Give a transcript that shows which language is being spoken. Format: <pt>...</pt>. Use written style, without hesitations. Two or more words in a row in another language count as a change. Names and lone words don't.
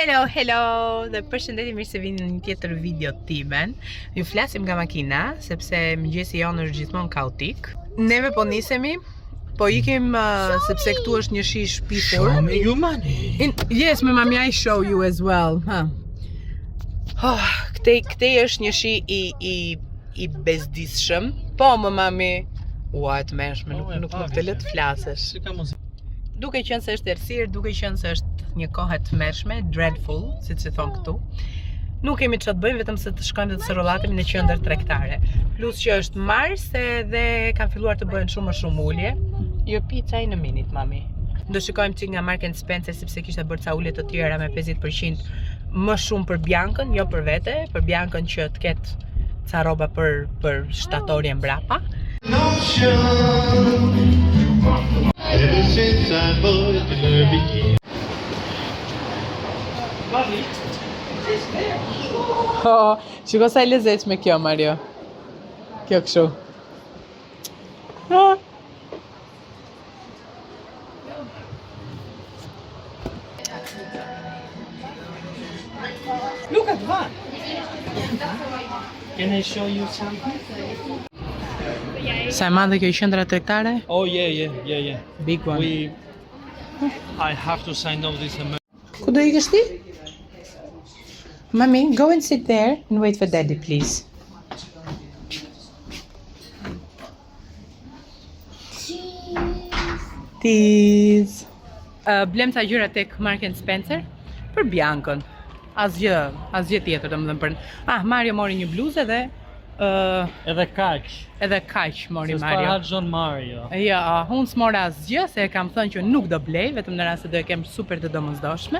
<sq>Hello, dhe përshëndetje, mirë se vini në një tjetër video timen. Ju flasim nga makina, sepse mëngjesi jonë është gjithmonë kaotik. Neve po nisemi, po ikim sepse këtu është një shi shpifur.</sq> <en>Show me your money. Yes, my mommy, I show you as well.</en> <sq>Këtej është një shi i bezdisshëm. Po, më mami, ua të mërshme, nuk të le të flasësh. Duke qenë se është errësirë, duke qenë se është një kohë të mërshme, dreadful, siç e thon këtu. Nuk kemi çfarë të bëjmë, vetëm se të shkojmë dhe të sërollatemi në qendër tregtare. Plus që është mars dhe kanë filluar të bëhen shumë më shumë ulje. Jo pica në minit, mami. Do shikojmë çik nga Mark & Spencer sepse kishte bërë ca ulje të tjera me 50% më shumë për Biancën, jo për vete, për Biancën që të ketë ca rroba për shtatorje mbrapa.</sq> <en>Ever since I bought her bikini.</en> <sq>Shiko sa e lezetshme kjo, Mario. Kjo kështu.</sq> <en>Look at that. Can I show you something?</en> <sq>Sa e madhe kjo qendra tregtare?</sq> <en>Oh yeah. Big one. I have to sign off this amount.</en> <sq>Ku do ikësh ti? Mami,</sq> <en>go and sit there and wait for daddy, please. Cheese.</en> <sq>Blem ca gjëra tek Mark & Spencer për Biancën. Asgjë tjetër, domethënë për. Mario mori një bluzë dhe Edhe kaq mori Se Mario. Harxhon Mario. Jo, unë s'mora asgjë, se e kam thënë që nuk do blej, vetëm në rast se do e kem super të domosdoshme.</sq>